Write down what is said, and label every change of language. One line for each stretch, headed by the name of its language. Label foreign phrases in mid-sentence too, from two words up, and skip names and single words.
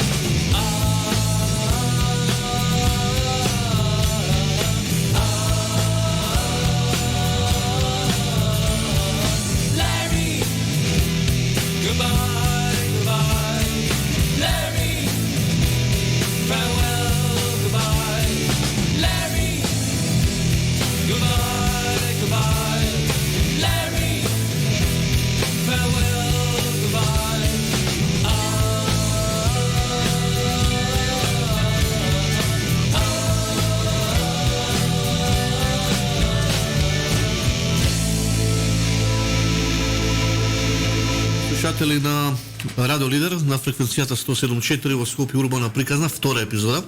English: Larry, goodbye, goodbye. Larry, farewell, goodbye. Larry, goodbye, goodbye. Larry, farewell, goodbye.
Macedonian: Слушатели на Радио Лидер на фреквенцијата 107.4 во Скопје урбана приказна втора епизода.